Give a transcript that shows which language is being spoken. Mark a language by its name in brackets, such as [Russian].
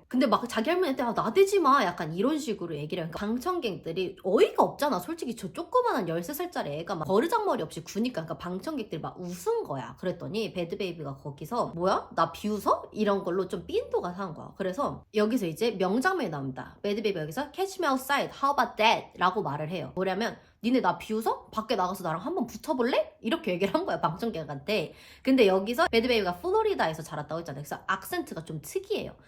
[Korean] 근데 막 자기 할머니한테 나대지 마 약간 이런 식으로 얘기를 해요. 그러니까 방청객들이 어이가 없잖아. 솔직히 저 조그만한 13살짜리 애가 막 버르장머리 없이 구니까 그러니까 방청객들이 막 웃은 거야. 그랬더니 배드베이비가 거기서 뭐야? 나 비웃어? 이런 걸로 좀 삔또가 산 거야. 그래서 여기서 이제 명장면이 나옵니다. 배드베이비가 여기서 [English] Catch me outside, how about that? [Korean] 라고 말을 해요. 뭐냐면 니네 나 비웃어? 밖에 나가서 나랑 한번 붙어볼래? 이렇게 얘기를 한 거야 방청객한테. 근데 여기서 배드베이비가 플로리다에서 자랐다고 했잖아요. 그래서 악센트가 좀 특이해요.